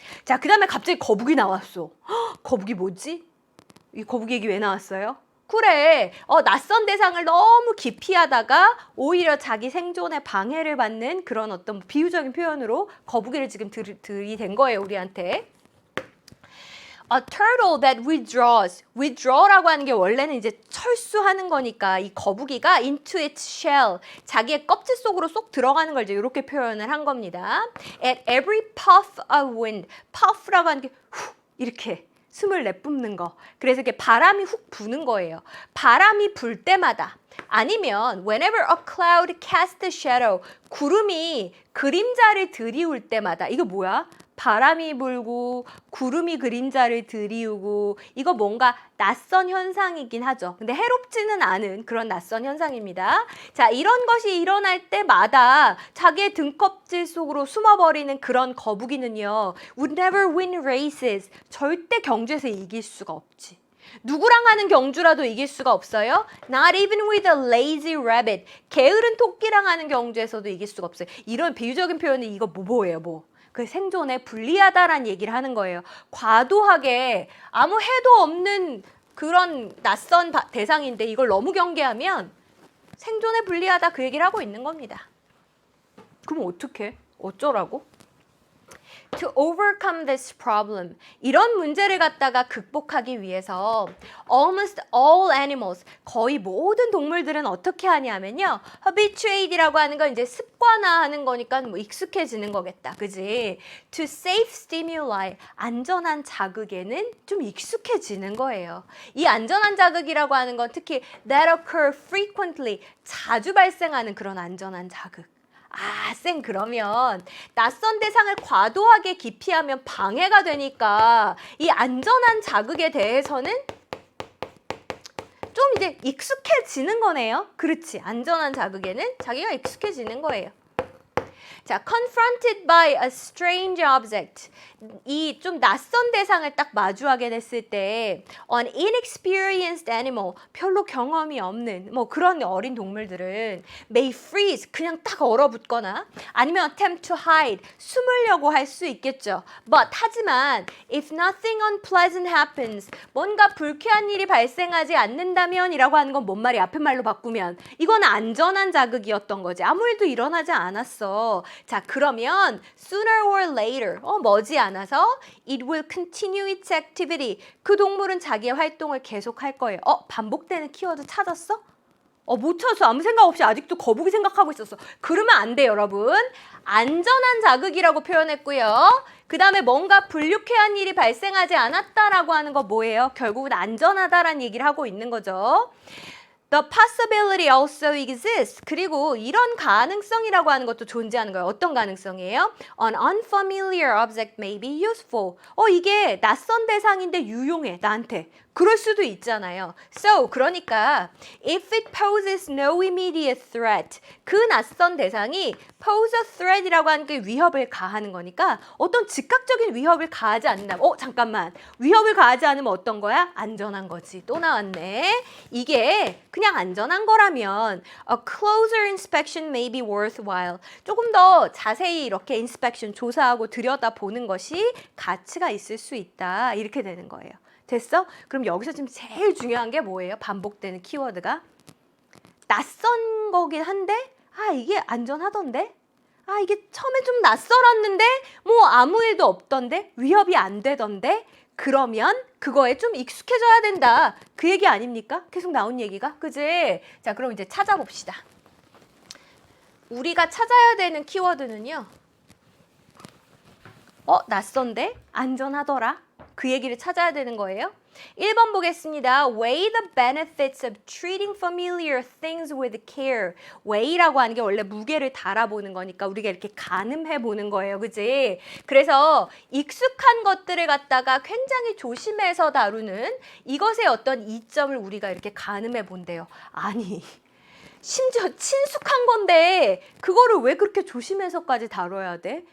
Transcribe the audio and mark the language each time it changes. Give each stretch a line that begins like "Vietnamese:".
Korean: 자, 그 다음에 갑자기 거북이 나왔어. 거북이 뭐지? 이 거북이 얘기 왜 나왔어요? 그래, 낯선 대상을 너무 기피하다가 오히려 자기 생존에 방해를 받는 그런 어떤 비유적인 표현으로 거북이를 지금 들이댄 거예요, 우리한테.
English: A turtle that withdraws.
Korean: withdraw라고 하는 게 원래는 이제 철수하는 거니까 이 거북이가
English: into its shell.
Korean: 자기의 껍질 속으로 쏙 들어가는 걸 이제 이렇게 표현을 한 겁니다.
English: At every puff of wind.
Korean: puff라고 하는 게 후 이렇게 숨을 내뿜는 거. 그래서 이렇게 바람이 훅 부는 거예요. 바람이 불 때마다.
English: 아니면 whenever a cloud casts a shadow.
Korean: 구름이 그림자를 들이울 때마다. 이거 뭐야? 바람이 불고 구름이 그림자를 들이우고 이거 뭔가 낯선 현상이긴 하죠. 근데 해롭지는 않은 그런 낯선 현상입니다. 자, 이런 것이 일어날 때마다 자기의 등껍질 속으로 숨어버리는 그런 거북이는요.
English: would never win races.
Korean: 절대 경주에서 이길 수가 없지. 누구랑 하는 경주라도 이길 수가 없어요.
English: Not even with a lazy rabbit.
Korean: 게으른 토끼랑 하는 경주에서도 이길 수가 없어요. 이런 비유적인 표현은 이거 뭐예요? 그 생존에 불리하다라는 얘기를 하는 거예요. 과도하게 아무 해도 없는 그런 낯선 대상인데 이걸 너무 경계하면 생존에 불리하다 그 얘기를 하고 있는 겁니다. 그럼 어떡해? 어쩌라고?
English: To overcome this problem.
Korean: 이런 문제를 갖다가 극복하기 위해서
English: almost all animals,
Korean: 거의 모든 동물들은 어떻게 하냐면요. habituate이라고 하는 건 이제 습관화하는 거니까 뭐 익숙해지는 거겠다. 그지?
English: To safe stimuli,
Korean: 안전한 자극에는 좀 익숙해지는 거예요. 이 안전한 자극이라고 하는 건 특히
English: that occur frequently,
Korean: 자주 발생하는 그런 안전한 자극. 쌤, 그러면 낯선 대상을 과도하게 기피하면 방해가 되니까 이 안전한 자극에 대해서는 좀 이제 익숙해지는 거네요. 그렇지. 안전한 자극에는 자기가 익숙해지는 거예요. 자,
English: confronted by a strange object.
Korean: 이 좀 낯선 대상을 딱 마주하게 됐을 때
English: an inexperienced animal,
Korean: 별로 경험이 없는 뭐 그런 어린 동물들은
English: may freeze,
Korean: 그냥 딱 얼어붙거나 아니면
English: attempt to hide,
Korean: 숨으려고 할 수 있겠죠.
English: But
Korean: 하지만
English: if nothing unpleasant happens,
Korean: 뭔가 불쾌한 일이 발생하지 않는다면 이라고 하는 건 뭔 말이 앞에 말로 바꾸면 이건 안전한 자극이었던 거지. 아무 일도 일어나지 않았어. 자, 그러면
English: sooner or later,
Korean: 머지않아서
English: it will continue its activity.
Korean: 그 동물은 자기의 활동을 계속할 거예요. 반복되는 키워드 찾았어? 못 찾았어. 아무 생각 없이 아직도 거북이 생각하고 있었어. 그러면 안 돼, 여러분. 안전한 자극이라고 표현했고요. 그 다음에 뭔가 불쾌한 일이 발생하지 않았다라고 하는 거 뭐예요? 결국은 안전하다라는 얘기를 하고 있는 거죠.
English: The possibility also exists.
Korean: 그리고 이런 가능성이라고 하는 것도 존재하는 거예요. 어떤 가능성이에요?
English: An unfamiliar object may be useful.
Korean: 이게 낯선 대상인데 유용해, 나한테. 그럴 수도 있잖아요.
English: So,
Korean: 그러니까
English: if it poses no immediate threat,
Korean: 그 낯선 대상이 pose a threat이라고 하는 게 위협을 가하는 거니까 어떤 즉각적인 위협을 가하지 않는다. 잠깐만. 위협을 가하지 않으면 어떤 거야? 안전한 거지. 또 나왔네. 이게 그냥 안전한 거라면
English: a closer inspection may be worthwhile.
Korean: 조금 더 자세히 이렇게 inspection 조사하고 들여다보는 것이 가치가 있을 수 있다. 이렇게 되는 거예요. 됐어? 그럼 여기서 지금 제일 중요한 게 뭐예요? 반복되는 키워드가 낯선 거긴 한데 이게 안전하던데? 이게 처음에 좀 낯설었는데 뭐 아무 일도 없던데? 위협이 안 되던데? 그러면 그거에 좀 익숙해져야 된다. 그 얘기 아닙니까? 계속 나온 얘기가. 그지? 자, 그럼 이제 찾아봅시다. 우리가 찾아야 되는 키워드는요. 낯선데? 안전하더라. 그 얘기를 찾아야 되는 거예요. 1번 보겠습니다.
English: Weigh the benefits of treating familiar things with care.
Korean: weigh라고 하는 게 원래 무게를 달아보는 거니까 우리가 이렇게 가늠해 보는 거예요. 그지? 그래서 익숙한 것들을 갖다가 굉장히 조심해서 다루는 이것의 어떤 이점을 우리가 이렇게 가늠해 본대요. 아니, 심지어 친숙한 건데 그거를 왜 그렇게 조심해서까지 다뤄야 돼?